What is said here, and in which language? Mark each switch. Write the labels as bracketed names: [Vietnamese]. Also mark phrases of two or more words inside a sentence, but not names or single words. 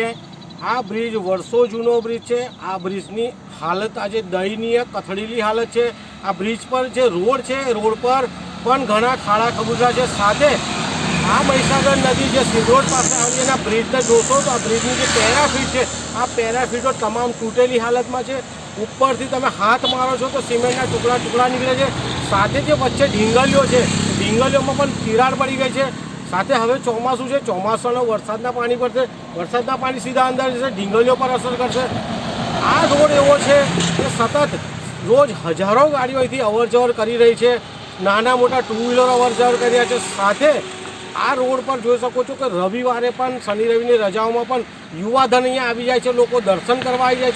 [Gujarati] આ બ્રિજ વર્ષો જૂનો બ્રિજ છે. આ બ્રિજની હાલત આજ દયનીય કથડેલી હાલત છે. આ બ્રિજ પર જે રોડ છે, રોડ પર પણ ઘણા ખાડા ખબૂજા છે. સાથે આ મહિસાગર નદી જો સિંદરોડ પાસ આવેલી બ્રિજ ને જોશો તો આ બ્રિજની જો પેરાફીટ હૈ, આ પેરાફીટો તમામ તૂટેલી હાલત [Hindi] में है. [Gujarati] ઉપરથી તમે હાથ મારો છો તો સીમેન્ટના ટુકડા ટુકડા નિકલે છે. સાથે જે વચ્ચે ઢીંગલીઓ છે, ઢીંગલીઓમાં પણ તિરાડ પડી [Hindi] गई है. [Gujarati] સાથે હવે ચોમાસું છે, ચોમાસાનો વરસાદના પાણી પડશે, વરસાદના પાણી સીધા અંદર જશે, ઢીંગલીઓ પર અસર કરશે. આ રોડ એવો છે કે સતત રોજ હજારો ગાડીઓ અહીંથી અવર જવર કરી રહી છે. નાના મોટા ટુ વ્હીલર અવર જવર કરી રહ્યા છે. સાથે આ રોડ પર જોઈ શકો છો કે રવિવારે પણ, શનિ રવિની રજાઓમાં પણ યુવાધન અહીંયા આવી જાય છે, લોકો દર્શન કરવા આવી જાય છે.